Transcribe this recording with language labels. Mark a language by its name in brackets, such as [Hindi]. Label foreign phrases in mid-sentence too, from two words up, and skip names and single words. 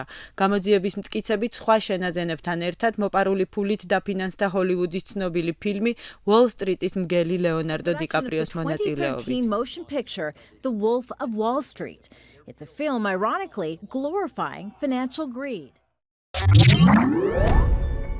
[Georgian] გამოძიების მტკიცებით სხვა შენაძენებთან ერთად მოპარული ფულით დაფინანსდა ჰოლივუდის ცნობილი ფილმი Wall Street-ის მგელი ლეონარდო დიკაპრიოს მონაწილეობით. [English] Motion picture The Wolf of Wall Street. It's a film ironically glorifying financial greed.